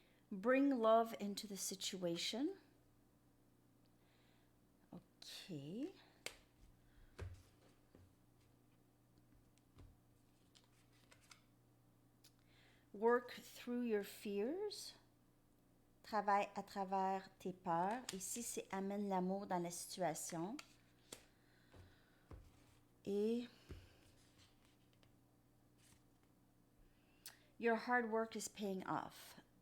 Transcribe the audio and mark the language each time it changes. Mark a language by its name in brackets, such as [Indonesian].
[English] Bring love into the situation. OK. Work through your fears. [French] Travaille à travers tes peurs. Ici, c'est amène l'amour dans la situation. [English] Et your hard work is paying off.